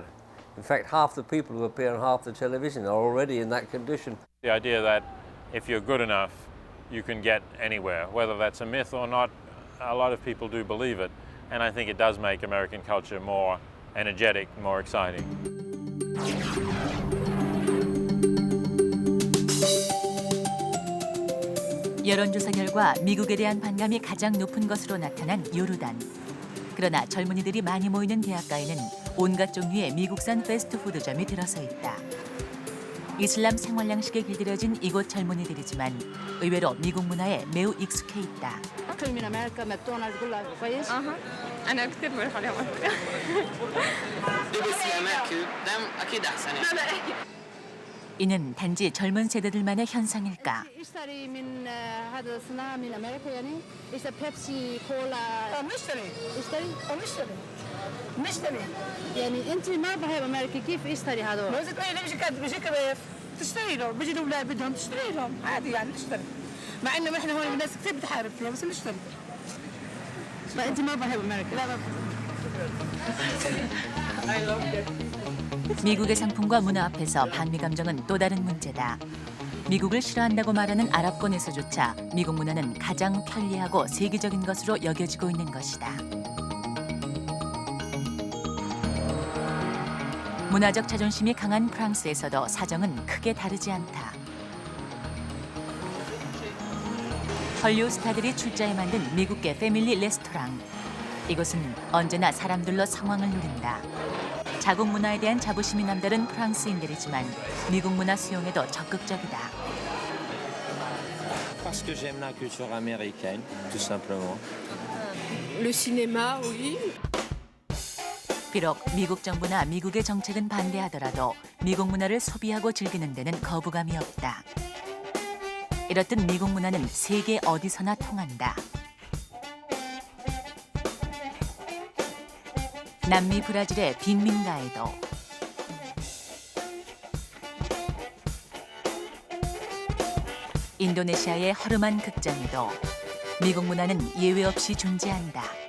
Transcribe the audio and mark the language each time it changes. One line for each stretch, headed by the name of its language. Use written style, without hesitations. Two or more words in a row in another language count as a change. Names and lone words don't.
English: In fact, half the people who appear on half the television are already in that condition. The idea that if you're good enough, you can get anywhere, whether that's a myth or not, a lot of people do believe it, and I think it does make American culture more energetic, more exciting.
Korean: 여론조사 결과 미국에 대한 반감이 가장 높은 것으로 나타난 요르단. 그러나 젊은이들이 많이 모이는 대학가에는 온갖 종류의 미국산 패스트푸드점이 들어서 있다. 이슬람 생활 양식에 길들여진 이곳 젊은이들이지만 의외로 미국 문화에 매우 익숙해 있다. 이는 단지 젊은 세대들만의 현상일까?
Arabic: يعني انت ما بهاي بامريكا كيف اشتري هذول؟ بس بيجي كيف تشتري لهم، بيجي الاولاد بدهم تشتري لهم عادي يعني تشتري. مع انه احنا هون الناس كثير بتحارب فيها بس نشتري. فانت ما بهاي بامريكا. لا ما
Korean: 미국의 상품과 문화 앞에서 반미 감정은 또 다른 문제다. 미국을 싫어한다고 말하는 아랍권에서조차 미국 문화는 가장 편리하고 세계적인 것으로 여겨지고 있는 것이다. 문화적 자존심이 강한 프랑스에서도 사정은 크게 다르지 않다. 헐리우드 스타들이 출자해 만든 미국계 패밀리 레스토랑. 이곳은 언제나 사람들로 상황을 누린다. 자국 문화에 대한 자부심이 남다른 프랑스인들이지만 미국 문화 수용에도 적극적이다.
French: Parce que j'aime la culture américaine, tout simplement. Le cinéma, oui.
Korean: 비록 미국 정부나 미국의 정책은 반대하더라도 미국 문화를 소비하고 즐기는 데는 거부감이 없다. 이렇듯 미국 문화는 세계 어디서나 통한다. 남미 브라질의 빈민가에도 인도네시아의 허름한 극장에도 미국 문화는 예외 없이 존재한다.